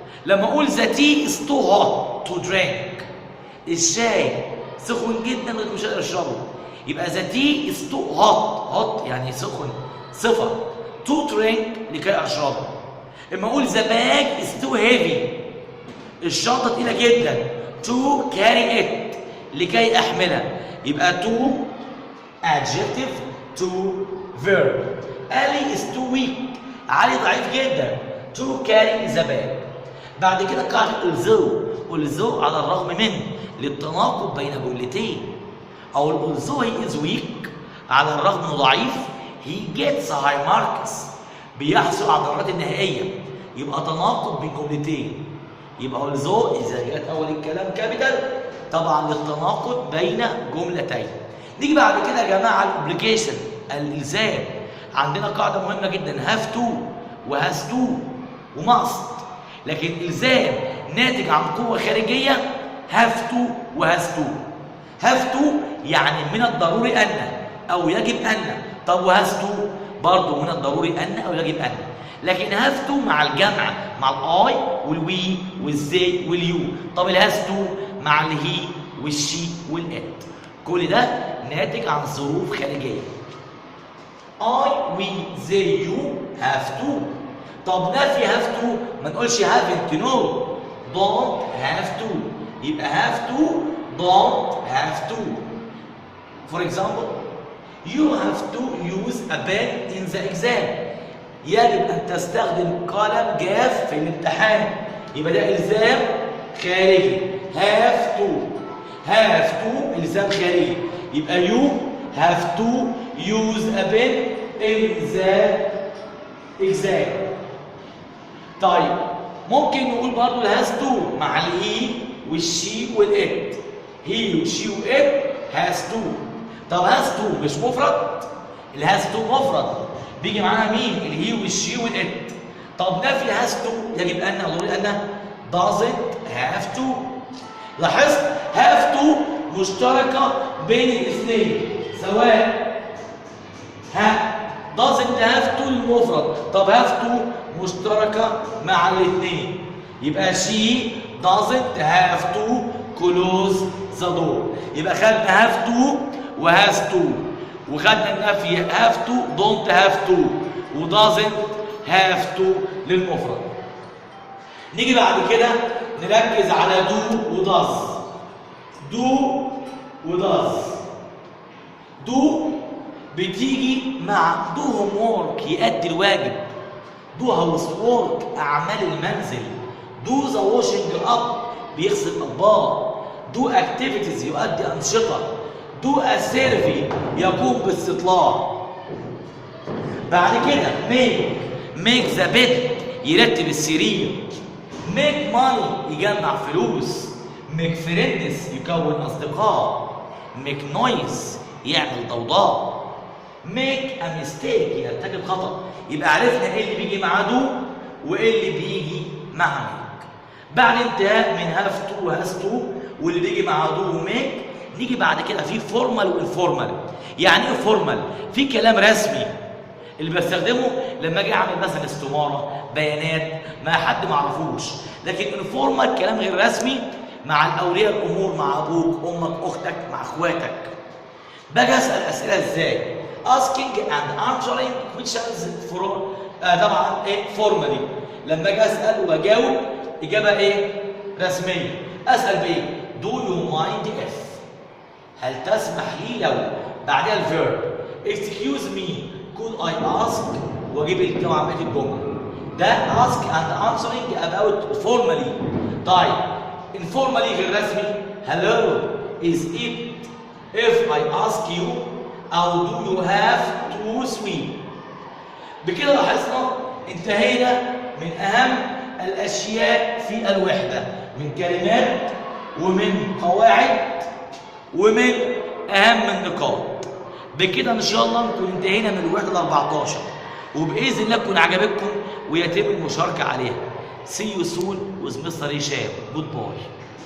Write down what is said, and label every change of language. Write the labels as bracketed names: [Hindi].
[Arabic] لما اقول [English] the tea is too hot to drink, [Arabic] الشاي سخن جدا مش قادر اشربه، يبقى ذا تي از تو هوت يعني سخن صفه، تو درينك لكي اشربه. [English] اما اقول the bag is too heavy, [Arabic] الشنطه تقيله جدا، [English] To carry it لكي احملها، يبقى too adjective to verb. Ali is too weak، [Arabic] علي ضعيف جدا، [English] to carry the bag. [Arabic] بعد كده قاعدة although على الرغم من، للتناقض بين جملتين. أو [English] although he is weak [Arabic] على الرغم انه ضعيف [English] he gets high marks [Arabic] بيحصل على الدرجات النهائية، يبقى تناقض بين جملتين. يبقى although إذا جاءت أول الكلام كابيتال طبعا للتناقض بين جملتين. نيجي بعد كده يا جماعه الاوبليجيشن الالزام. عندنا قاعده مهمه جدا هاف تو وهاز تو وماست، لكن الزام ناتج عن قوه خارجيه هاف تو وهاز تو. هاف تو يعني من الضروري ان او يجب ان، طب وهاز تو برضه من الضروري ان او يجب ان. لكن هاف تو مع الجمع مع الاي والوي والزي واليو. طب الهاز تو مع الهي والشي والات. كل ده ناتج عن ظروف خارجيه. [English] I, we, they, you have to. [Arabic] طب نفي [English] have to ما نقولش haven't no. don't have to. يبقى have to don't have to. For example, you have to use a pen in the exam. [Arabic] يجب أن تستخدم قلم جاف في الامتحان. يبقى ده إلزام خارجي. have to إلزام خارجي. [English] يبقى you have to use a pen in the exam. [Arabic] طيب ممكن نقول برضو has to مع الهي والشي والإت. هي وشي وإت has to. طب has to مش مفرد؟ الهاز تو مفرد بيجي معاها مين؟ الهي والشي والإت. طب نفي هاز تو يجب أن ضروري أن doesn't have to. لاحظت have to مشتركة بين الاثنين سواء doesn't have to المفرد. طب have to مشتركة مع الاثنين يبقى [English] she doesn't have to close the door. يبقى خدنا have to وهاز to وخدنا النفي have to don't have to و doesn't have to للمفرد. [Arabic] نيجي بعد كده نركز على do و does. [English] do و does. [Arabic] do بتيجي مع do homework يأدي الواجب. do housework أعمال المنزل. [English] do the washing up بيغسل الأطباق. [Arabic] do activities يؤدي أنشطة. [English] do a survey يقوم باستطلاع. [Arabic] بعد كده make the bed يرتب السرير. make money يجمع فلوس. make friends يكون أصدقاء. make noise يعمل ضوضاء. [English] make a mistake يرتكب خطأ. [Arabic] يبقى عرفنا ايه اللي بيجي مع do وايه اللي بيجي مع make. بعد انتهاء من have to و has to واللي بيجي مع do و make نيجي بعد كده في فورمال وانفورمال. يعني ايه فورمال؟ في كلام رسمي اللي بستخدمه لما اجي اعمل مثلا استماره بيانات مع حد ما اعرفوش. لكن انفورمال كلام غير رسمي مع الاولياء الامور، مع ابوك امك اختك مع اخواتك. [English] باجي اسال اسئله ازاي؟ asking and answering questions for طبعا ايه فورمالي. [Arabic] لما اجي اسال وبجاوب اجابه ايه؟ رسميه. اسال بايه؟ [English] do you mind if؟ [Arabic] هل تسمح لي لو؟ بعدها الفيرب [English] excuse me could I ask [Arabic] واجيب بقيه الجمله. ده [English] ask and answering about formally. طيب informally غير رسمي hello is it if I ask you أو do you have to swim. [Arabic] بكده لاحظنا انتهينا من أهم الأشياء في الوحدة من كلمات ومن قواعد ومن أهم النقاط. بكده إن شاء الله نكون انتهينا من الوحدة 14 وبإذن الله تكون عجبتكم ويتم المشاركة عليها. [English] See you soon with Mr. [Arabic] هشام. Goodbye.